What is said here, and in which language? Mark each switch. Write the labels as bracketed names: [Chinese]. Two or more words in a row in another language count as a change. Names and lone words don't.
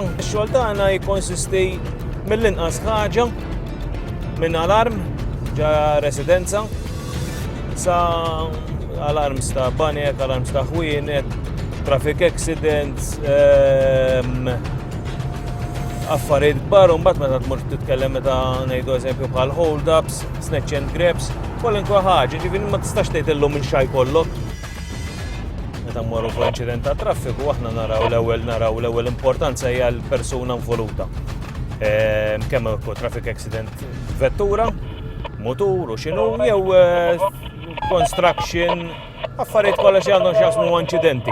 [Maltese] Ix-xogħol tagħna jikkonsisti mill-inqas ħaġa minn alarm ġa residenza sa alarms ta' banek, alarms ta' ħwienet, [English] traffic accidents, [Maltese] affarijiet kbar, u mbagħad meta tmur titkellem meta ngħidu eżempju bħal [English] hold-ups, snatch and grabs, [Maltese] kwalunkwe ħaġa, ġifieri ma tistax tgħid illum minn xi jkollok. Meta mmorru fuq inċident ta' traffiku aħna naraw l-ewwel importanza hija l-persuna involuta. Kemm [English] traffic accident [Maltese] vettura, motur u x'inhu jew construction, affarijiet kollha xi għandhom x'jaqsmu inċidenti.